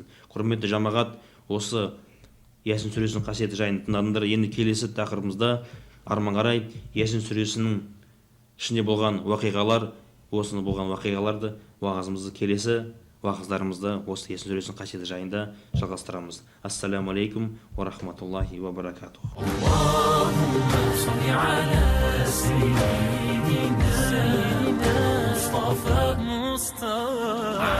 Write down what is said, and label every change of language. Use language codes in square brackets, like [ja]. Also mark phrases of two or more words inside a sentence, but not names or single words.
[kk] Құрметті жамағат, осы Ясин сүресінің қасиеті жайын тыңдадыңдар. Енді келесі тақырыбымызда арман қарай Ясин сүресінің ішінде болған уақиғалар, осыны болған уақиғаларды уағызымызды келесі уағыздарымызда осы Ясин сүресінің қасиеті жайында жалғастырамыз. [ar] السلام عليكم ورحمة الله وبركاته. صل على سيدنا مصطفى